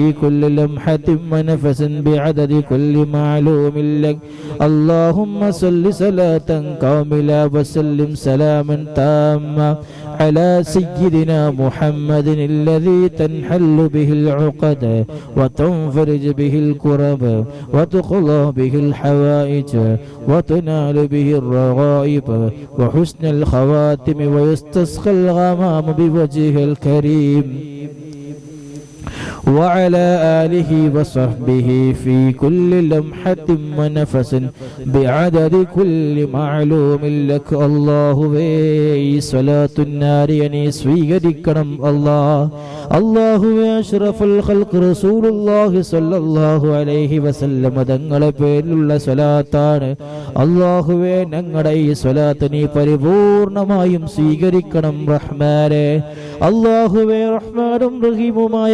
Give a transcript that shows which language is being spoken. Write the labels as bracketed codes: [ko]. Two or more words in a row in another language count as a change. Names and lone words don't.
[ar] كل لمحة ونفس بعدد كل معلوم لك اللهم صل صلاة كاملة وسلم سلاما تاما على سيدنا محمد الذي تنحل به العقد وتنفرج به الكرب وتقضى به الحوائج وتنال به الرغائب وحسن الخواتم ويستسقى الغمام بوجهه الكريم وعلى آله وصحبه في كل لمحة ونفس بعدد كل معلوم لك الله صلاة النار يعني [ml] സ്വീകരിക്കണം അല്ലാഹുവേ [ar] أشرف الخلق رسول الله صلى الله عليه وسلم [ml] തങ്ങളുടെ പേരിലുള്ള സ്വലാത്താണ് അല്ലാഹുവേ ഞങ്ങളുടെ ഈ സ്വലാത്ത് നീ പരിപൂർണമായും സ്വീകരിക്കണം റഹ്മാനേ അല്ലാഹുവേ റഹ്മാനും റഹീമുമായ